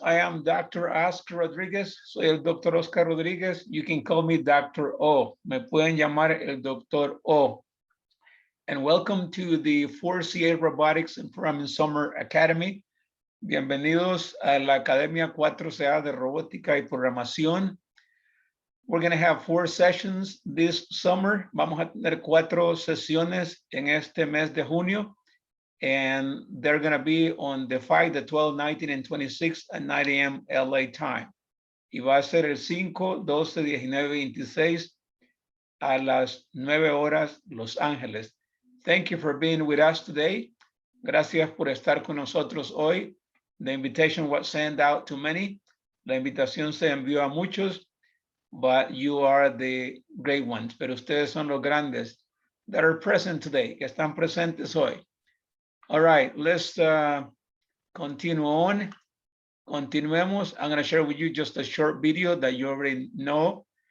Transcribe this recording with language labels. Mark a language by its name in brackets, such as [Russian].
[English] I am Dr. Oscar Rodriguez. [Spanish] Soy el Dr. Oscar Rodriguez. [English] You can call me Dr. O. [Spanish] Me pueden llamar el Dr. O. [English] And welcome to the 4CA Robotics and Programming Summer Academy. [Spanish] Bienvenidos a la Academia 4CA de Robótica y Programación. [English] We're going to have 4 sessions this summer. [Spanish] Vamos a tener 4 sesiones en este mes de junio. [English] And they're going to be on the 5, the 12, 19, and 26 at 9 a.m. LA time. [Spanish] Y va a ser el 5, 12, 19, 26 a las 9 horas Los Ángeles. [English] Thank you for being with us today. [Spanish] Gracias por estar con nosotros hoy. [English] The invitation was sent out to many. [Spanish] La invitación se envió a muchos, [English] but you are the great ones. [Spanish] Pero ustedes son los grandes [English] that are present today, [Spanish] que están presentes hoy. [English] All right, let's continue on. [Spanish] Continuemos. [English] I'm going to share with you just a short video that you already know.